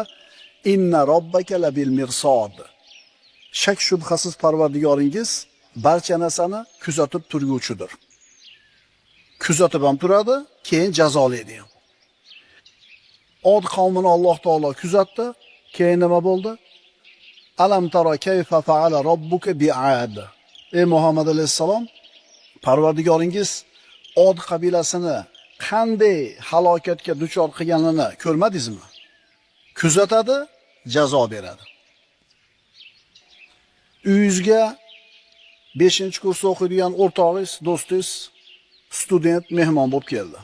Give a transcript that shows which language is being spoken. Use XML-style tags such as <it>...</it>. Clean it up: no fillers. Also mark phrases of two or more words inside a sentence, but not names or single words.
<ar>إن ربك لبالمرصاد.</ar> <uz>Shak shubhasiz Parvardigoringiz barcha narsani kuzatib turguvchidir. Kuzatib ham turadi, keyin jazolaydi ham. Od qavmini Alloh taolo kuzatdi, keyin nima bo'ldi?</uz> <ar>ألم تر كيف فعل ربك بعاد.</ar> <uz>Ey Muhammad alayhisalom, Parvardigoringiz Od qabilasini qanday halokatga duchor qilganini ko'rmadingizmi? Kuzatadi, jazo beradi. Uyingizga 5-kursda o'qiydigan o'rtog'ingiz, do'stingiz, student mehmon bo'lib keldi.</uz>